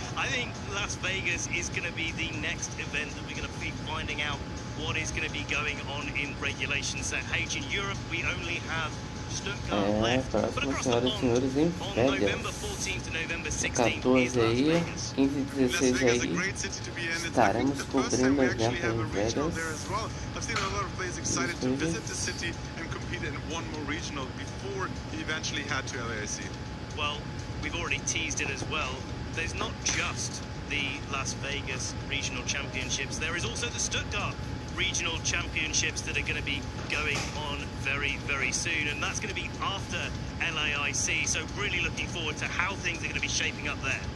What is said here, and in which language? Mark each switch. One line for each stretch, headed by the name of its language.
English: I think Las Vegas is going to be the next event that we're going to be finding out what is going to be going on in Regulation Set H. In Europe, we only have Stuttgart left, but across the pond, on November 14th to November 16th is Las Vegas.
Portuguese: 15 e 16 aí, estaremos cobrindo o evento em Vegas.
English: I've seen a lot of players excited to visit the city and compete in one more regional before he eventually head to LAIC. Well, we've already teased it as well. There's not just the Las Vegas Regional Championships, there is also the Stuttgart Regional Championships that are going to be going on very, very soon, and that's going to be after LAIC, so really looking forward to how things are going to be shaping up there.